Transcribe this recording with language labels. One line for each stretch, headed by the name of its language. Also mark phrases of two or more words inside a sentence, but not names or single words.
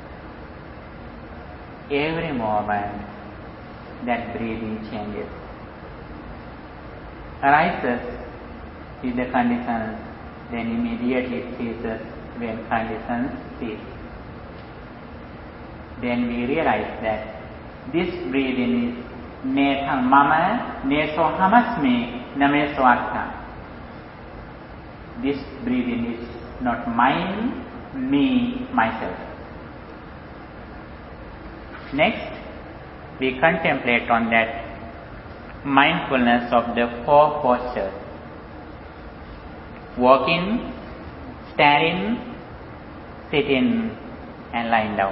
English: Every moment that breathing changes, arises with the conditions, then immediately it ceases when conditions cease. Then we realize that this breathing is
Pali: Netham mama, neso hamasmi, nameso atta.
English: This breathing is not mine, me, myself. Next, we contemplate on that mindfulness of the 4 postures: walking, standing, sitting, and lying down.